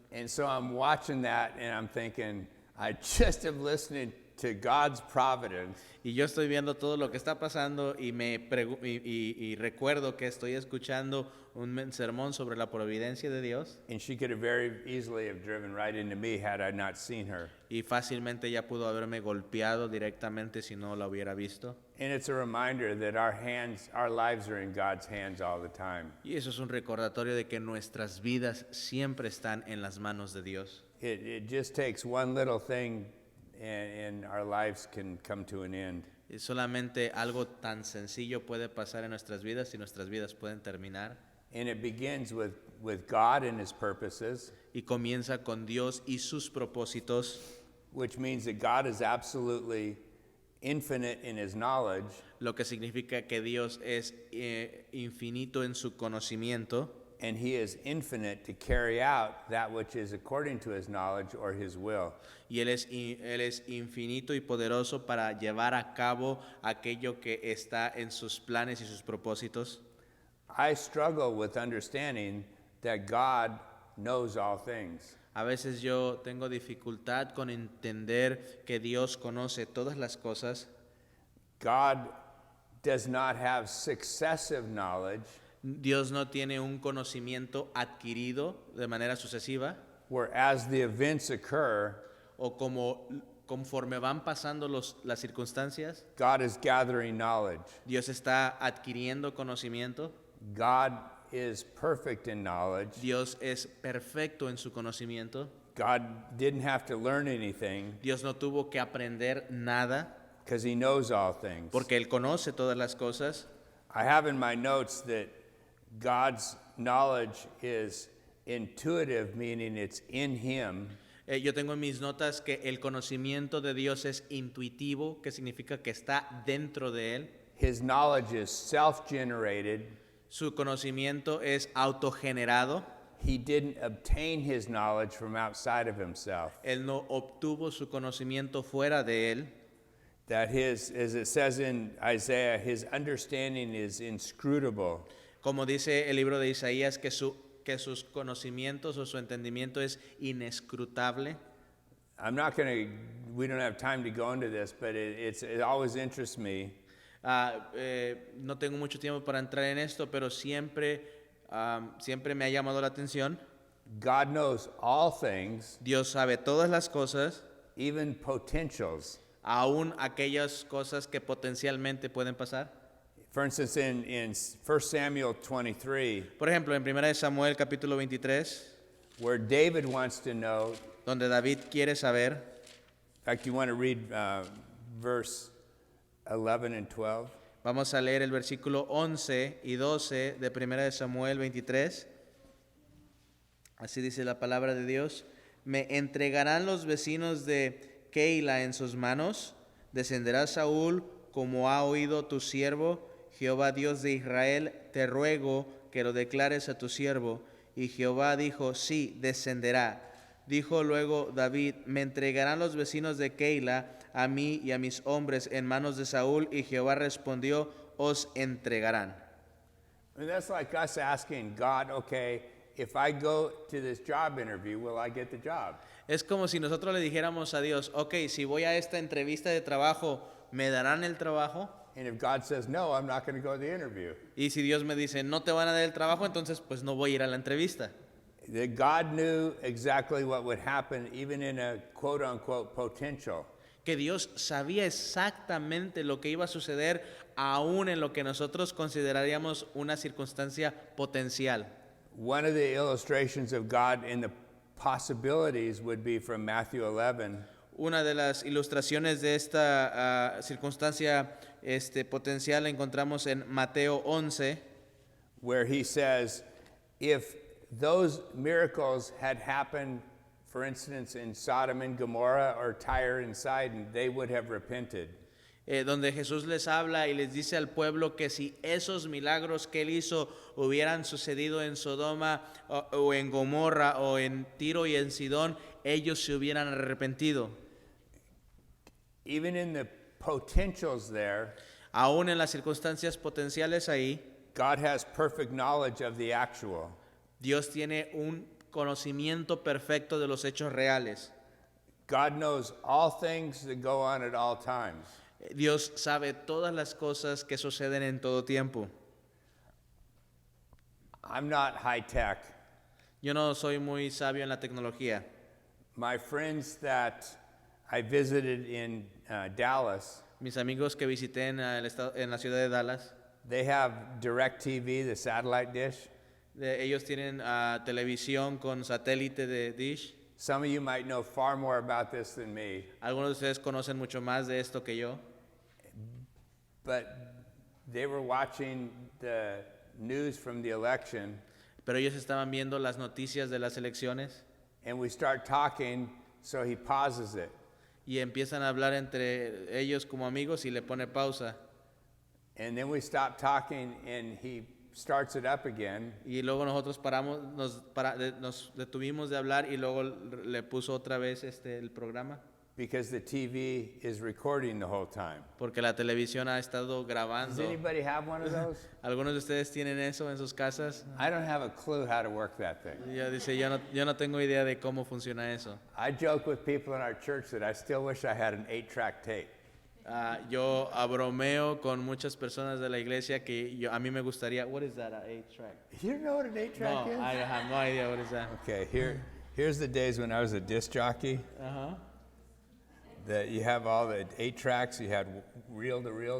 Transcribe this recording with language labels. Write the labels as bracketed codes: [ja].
[en] And so I'm watching that, and I'm thinking, I just am listening to God's providence. [es] Y yo estoy viendo todo lo que está pasando y recuerdo que estoy escuchando un sermón sobre la providencia de Dios. [en] And she could have very easily have driven right into me had I not seen her. [es] Y fácilmente ella pudo haberme golpeado directamente si no la hubiera visto. [en] And it's a reminder that our lives are in God's hands all the time. [es] Y eso es un recordatorio de que nuestras vidas siempre están en las manos de Dios. [en] It just takes one little thing, and our lives can come to an end. [es] Y solamente algo tan sencillo puede pasar en nuestras vidas y nuestras vidas pueden terminar. [en] And it begins with God and his purposes, [es] Y comienza con Dios y sus propósitos, [en] which means that God is absolutely infinite in his knowledge, [es] lo que significa que Dios es infinito en su conocimiento [en] and he is infinite to carry out that which is according to his knowledge or his will. [es] y Él es infinito y poderoso para llevar a cabo aquello que está en sus planes y sus propósitos. [en] I struggle with understanding that God knows all things. [es] A veces yo tengo dificultad con entender que Dios conoce todas las cosas. [en] God does not have successive knowledge, [es] Dios no tiene un conocimiento adquirido de manera sucesiva, [en] where as the events occur, [es] o conforme van pasando las circunstancias, [en] God is gathering knowledge. [es] Dios está adquiriendo conocimiento. [en] God is perfect in knowledge. [es] Dios es perfecto en su conocimiento. [en] God didn't have to learn anything [es] Dios no tuvo que aprender nada [en] because he knows all things. [es] porque Él conoce todas las cosas. [en] I have in my notes that God's knowledge is intuitive, meaning it's in him. [es] Yo tengo en mis notas que el conocimiento de Dios es intuitivo, que significa que está dentro de él. [en] His knowledge is self-generated. [es] Su conocimiento es autogenerado. [en] He didn't obtain his knowledge from outside of himself. [es] Él no obtuvo su conocimiento fuera de él. [en] That his, as it says in Isaiah, his understanding is inscrutable. [es] Como dice el libro de Isaías, que sus conocimientos o su entendimiento es inescrutable. [en] We don't have time to go into this, but it always interests me. [es] No tengo mucho tiempo para entrar en esto, pero siempre me ha llamado la atención. [en] God knows all things, [es] Dios sabe todas las cosas, [en] even potentials. [es] aún aquellas cosas que potencialmente pueden pasar. [en] For instance, in 1 Samuel 23, [es] Por ejemplo, en 1 Samuel capítulo 23, [en] where David wants to know, [es] donde David quiere saber, [en] in fact, you want to read verse 11 and 12. [es] vamos a leer el versículo 11 y 12 de 1 Samuel 23. Así dice la palabra de Dios. Me entregarán los vecinos de Keila en sus manos. Descenderá Saúl como ha oído tu siervo. Jehová Dios de Israel, te ruego que lo declares a tu siervo. Y Jehová dijo, sí, descenderá. Dijo luego David, me entregarán los vecinos de Keila a mí y a mis hombres en manos de Saúl. Y Jehová respondió, os entregarán. [en] I mean, that's like us asking God, okay, if I go to this job interview, will I get the job? [es] Es como si nosotros le dijéramos a Dios, ok, si voy a esta entrevista de trabajo, ¿me darán el trabajo? [en] And if God says no, I'm not going to go to the interview. [es] Y si Dios me dice, no te van a dar el trabajo, entonces pues no voy a ir a la entrevista. [en] That God knew exactly what would happen, even in a quote unquote potential. [es] Que Dios sabía exactamente lo que iba a suceder, aún en lo que nosotros consideraríamos una circunstancia potencial. [en] One of the illustrations of God in the possibilities would be from Matthew 11. [es] Una de las ilustraciones de esta circunstancia potencial la encontramos en Mateo 11, [en] where he says, if those miracles had happened, for instance, in Sodom and Gomorrah or Tyre and Sidon, they would have repented. [es] Donde Jesús les habla y les dice al pueblo que si esos milagros que él hizo hubieran sucedido en Sodoma o en Gomorra o en Tiro y en Sidón, ellos se hubieran arrepentido. [en] Even in the potentials there, [es] aún en las circunstancias potenciales ahí, [en] God has perfect knowledge of the actual. [es] Dios tiene un conocimiento perfecto de los hechos reales. [en] God knows all things that go on at all times. [es] Dios sabe todas las cosas que suceden en todo tiempo. [en] I'm not high tech. [es] Yo no soy muy sabio en la tecnología. [en] My friends that I visited in Dallas, [es] mis amigos que visité en la ciudad de Dallas, [en] they have DirecTV, the satellite dish. [es] Ellos tienen televisión con satélite de dish. [en] Some of you might know far more about this than me. [es] Algunos de ustedes conocen mucho más de esto que yo. [en] But they were watching the news from the election. [es] Pero ellos estaban viendo las noticias de las elecciones. [en] And we start talking, so he pauses it. [es] Y empiezan a hablar entre ellos como amigos y le pone pausa. [en] And then we stop talking and he starts it up again. [es] Y luego nosotros nos detuvimos de hablar y luego le puso otra vez el programa. [en] Because the TV is recording the whole time. [es] Porque la televisión ha estado grabando. [en] Does anybody have one of those? [es] ¿Algunos de ustedes tienen eso en sus casas? [en] I don't have a clue how to work that thing. [es] Ella dice, yo no tengo idea de cómo funciona eso. [en] I joke with people in our church that I still wish I had an 8-track tape. [es] Yo bromeo con muchas personas de la iglesia que a mí me gustaría. [en] What is that, an 8-track? You don't know what an 8-track is? No, I have no idea what is that. Okay, here's the days when I was a disc jockey. Uh-huh. That you have all the 8 tracks, you had reel to reel.